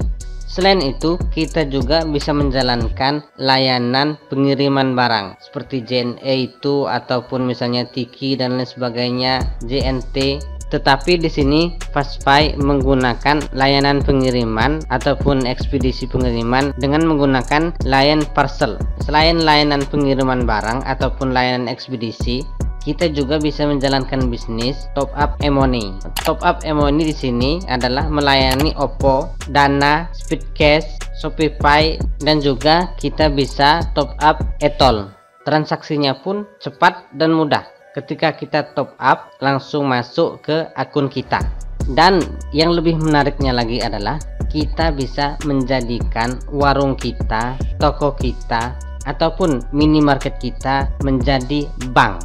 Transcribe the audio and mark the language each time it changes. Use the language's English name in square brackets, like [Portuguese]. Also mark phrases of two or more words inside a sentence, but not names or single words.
[Indonesian] Selain itu, kita juga bisa menjalankan layanan pengiriman barang seperti JNE itu ataupun misalnya Tiki dan lain sebagainya, JNT. Tetapi di sini Fastpay menggunakan layanan pengiriman ataupun ekspedisi pengiriman dengan menggunakan layan parcel. Selain layanan pengiriman barang ataupun layanan ekspedisi, kita juga bisa menjalankan bisnis [English] top up e-money. Top up e-money [Indonesian] di sini adalah melayani OVO, Dana, Speedcash, Shopify, dan juga kita bisa [English] top up [Indonesian] e-tol. Transaksinya pun cepat dan mudah. Ketika kita [English] top up, [Indonesian] langsung masuk ke akun kita. Dan yang lebih menariknya lagi adalah kita bisa menjadikan warung kita, toko kita, ataupun minimarket kita menjadi bank.